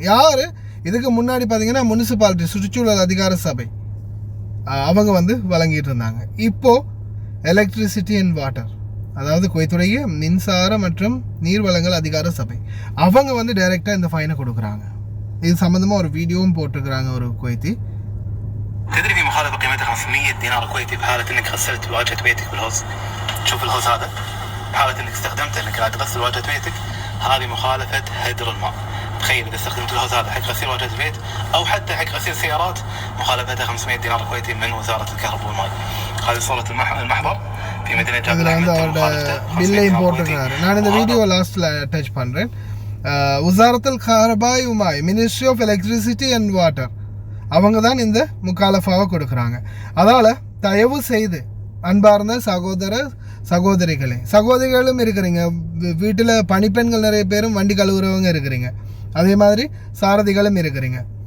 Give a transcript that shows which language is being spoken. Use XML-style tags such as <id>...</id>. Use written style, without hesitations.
<ta>யார் இதுக்கு முன்னாடி பார்த்தீங்கன்னா முனிசிபாலிட்டி, சுற்றுச்சூழல் அதிகார சபை, அவங்க வழங்கிட்டு இருந்தாங்க. இப்போது எலக்ட்ரிசிட்டி அண்ட் வாட்டர், அதாவது குவைத்துடைய மின்சார மற்றும் நீர்வளங்கள் அதிகார சபை, அவங்க டைரெக்டாக இந்த ஃபைனை கொடுக்குறாங்க. இது சம்மந்தமாக ஒரு வீடியோவும் போட்டிருக்கிறாங்க ஒரு குவைத்தி.</ta> <ar>تدري في مخالفة قيمتها 500 دينار كويتي بحالة انك غسلت واجهة بيتك بالهوز. شوف الهوز هذا، بحالة انك استخدمته انك قاعد تغسل واجهة بيتك، هذه مخالفة هدر الماء. تخيل اذا استخدمت الهوز هذا حق غسيل واجهة البيت او حتى حق غسيل سيارات، مخالفتها 500 دينار كويتي من وزارة الكهرباء والماء. هذه صورة المحضر في مدينة جابل الأحمد.</ar> <ta>பில்லையும் போட்டிருக்கிறாரு. நான் இந்த வீடியோ லாஸ்ட்டில் அட்டாச் பண்ணுறேன். வசாரத்துல் கஹரபாய் உமாய், ministry of electricity and water, அவங்க தான் இந்த முக்காலஃபாவை கொடுக்குறாங்க. அதனால் தயவு செய்து அன்பார்ந்த சகோதரிகளும் இருக்கிறீங்க, வீட்டில் பணிப்பெண்கள் நிறைய பேரும் வண்டி கழுவுறவங்க இருக்கிறீங்க, அதே மாதிரி சாரதிகளும் இருக்கிறீங்க.</ta>